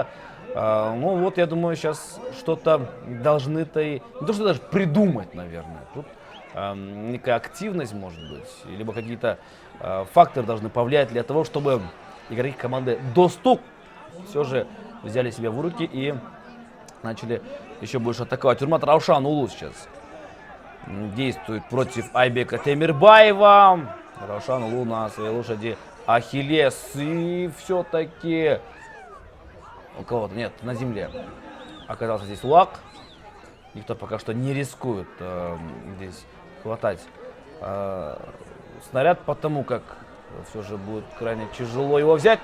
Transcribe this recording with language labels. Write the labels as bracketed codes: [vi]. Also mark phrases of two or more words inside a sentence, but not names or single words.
[ru] Ну вот, я думаю, сейчас что-то должны-то и... Не то, что даже придумать, наверное. Тут некая активность, может быть, либо какие-то факторы должны повлиять для того, чтобы игроки команды Достук все же взяли себя в руки и начали еще больше атаковать. Урмат Раушан уулу сейчас действует против Айбека Темирбаева. Раушан уулу на своей лошади Ахиллес. И все-таки у кого-то, нет, на земле оказался здесь улак. Никто пока что не рискует здесь хватать снаряд, потому как все же будет крайне тяжело его взять.